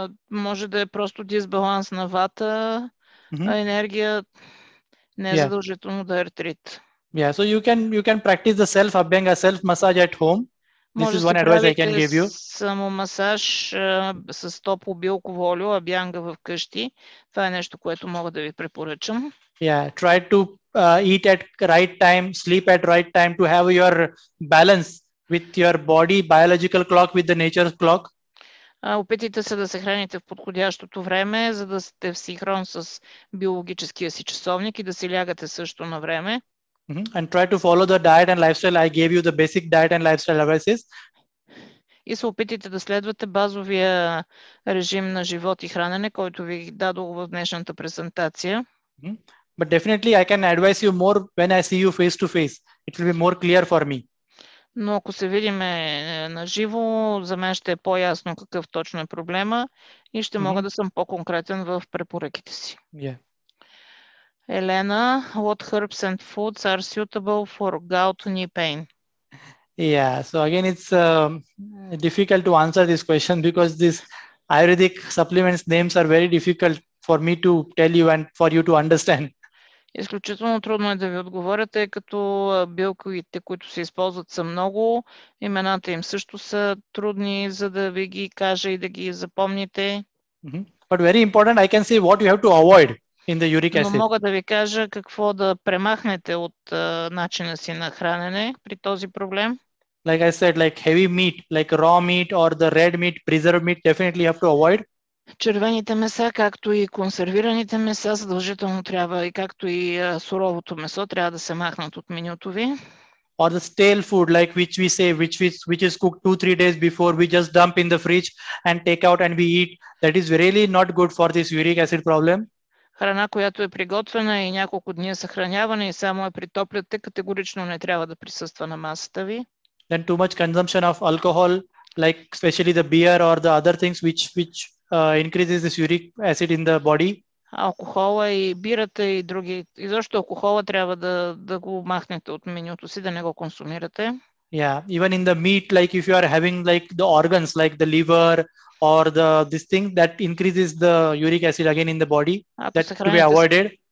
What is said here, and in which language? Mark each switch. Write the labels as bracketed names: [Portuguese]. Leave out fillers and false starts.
[Bulgarian] Може да е просто дисбаланс на вата, енергия, не е задължително да е артрит. [English] Yeah, so you can practice the self abhyanga, self massage at home. This is one advice I can give you. [Bulgarian] Самомасаж с топло билково олио, абянга в къщи. Това е нещо, което мога да ви препоръчам. [English] Yeah, try to eat at right time, sleep at right time to have your balance with your body biological clock with the nature's clock. [Bulgarian] Опитайте се да се храните в подходящото време, за да сте в синхрон с биологическия си часовник и да си лягате също на време. [English] And try to follow the diet and lifestyle. I gave you the basic diet and lifestyle advices. [Bulgarian] И се опитайте да следвате базовия режим на живот и хранене, който ви дадох в днешната презентация. [English] But definitely I can advise you more when I see you face to face. It will be more clear for me. [Bulgarian] Но ако се видим на живо, за мен ще е по-ясно какъв точно е проблема и ще мога да съм по-конкретен в препоръките си. [English] Yeah. Елена, what herbs and foods are suitable for gout knee pain? Yeah, so again it's difficult to answer this question because these Ayurvedic supplements names are very difficult for me to tell you and for you to understand. [Bulgarian] Изключително трудно е да ви отговоря, тъй като билковите, които се използват, са много. Имената им също са трудни, за да ви ги кажа и да ги запомните. [English] But very important, I can say what you have to avoid in the uric acid. [Bulgarian] Но мога да ви кажа какво да премахнете от начина си на хранене при този проблем. [English] Like I said, like heavy meat, like raw meat or the red meat, preserved meat, definitely you have to avoid. [Bulgarian] Червените меса, както и консервираните меса, задължително трябва, и както и суровото месо, трябва да се махнат от менюто ви. [English] Or the stale food, like which we say, which is cooked 2-3 days before, we just dump in the fridge and take out and we eat. That is really not good for this uric acid problem. [Bulgarian] Храна, която е приготвена и няколко дни съхраняване и само я притопляте, категорично не трябва да присъства на масата ви. [English] Then too much consumption of alcohol, like especially the beer or the other things which increases this uric acid in the body. [Bulgarian] Алкохола и бирата и други. Изобщо алкохола трябва да го махнете от менюто си, да не го консумирате. [English] Yeah, even in the meat, like if you are having like the organs, like the liver or this thing that increases the uric acid again in the body, that to be avoided.